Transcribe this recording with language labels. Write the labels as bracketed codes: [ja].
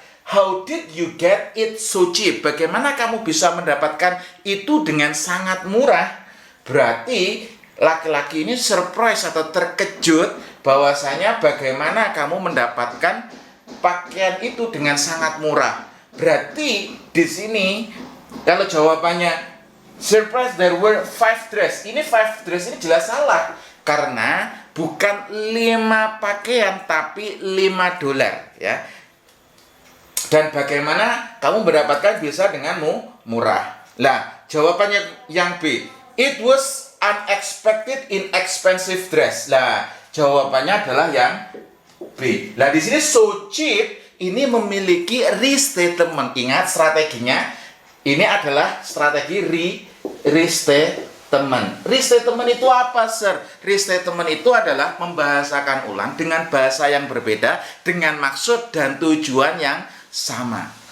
[en] How did you get it so cheap? [id] Bagaimana kamu bisa mendapatkan itu dengan sangat murah? Berarti laki-laki ini surprise atau terkejut bahwasanya bagaimana kamu mendapatkan pakaian itu dengan sangat murah. Berarti di sini kalau jawabannya [en] surprise there were 5 dress. [id] Ini [en] 5 dress [id] ini jelas salah. Karena bukan 5 pakaian tapi $5 ya. Dan bagaimana kamu mendapatkan bisa dengan murah. Nah, jawabannya yang B. [en] It was unexpected inexpensive dress. [id] Nah, jawabannya adalah yang B. Nah, di sini [en] so cheap [id] ini memiliki restatement. Ingat strateginya. Ini adalah strategi restatement. Restatement itu apa, Sir? Restatement itu adalah membahasakan ulang dengan bahasa yang berbeda, dengan maksud dan tujuan yang sama.